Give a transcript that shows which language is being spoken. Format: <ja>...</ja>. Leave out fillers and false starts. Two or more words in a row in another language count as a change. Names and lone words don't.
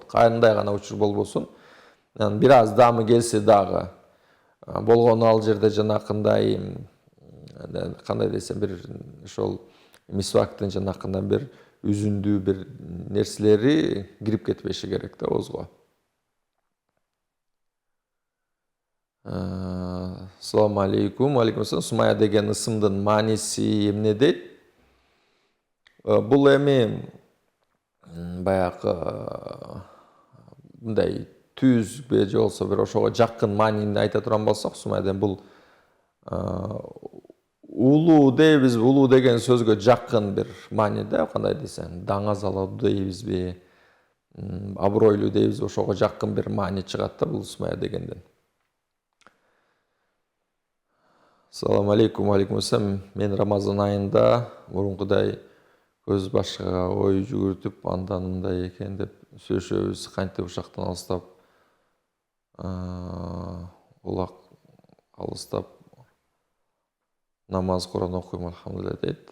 <ky>Кандай гана учур болбосун. Бир аз дамы келсе дагы болгону ал жерде жанакындай кандай десем бир ошол мисвактын жанакындай бир үзүндүү бир нерселери кирип кетпеши керек да оозго.</ky> <ar>السلام عليكم. عليكم السلام.</ar> <ky>Sumaya деген ысымдын мааниси эмне дейт? Бул эми баягы мындай түз же болсо бир ошого жакын маанини айта турган болсок, Сумая деген бул улуу дейбизби, улуу деген сөзгө жакын бир маани да, кандай десең, даңазалуу дейбизби, абройлуу дейбизби, ошого жакын бир маани чыгат да бул Сумая дегенден.</ky> <ar>السلام عليكم. عليكم السلام.</ar> <ky>Men Ramazan ayында мурункудай көз башка ой жүгүртүп, андан мындай экен деп сүйлөшөбүз, кантип ушактан алыстап, улак алыстап намаз Кур'ан окуйм, алхамдулилlah дейт.</ky>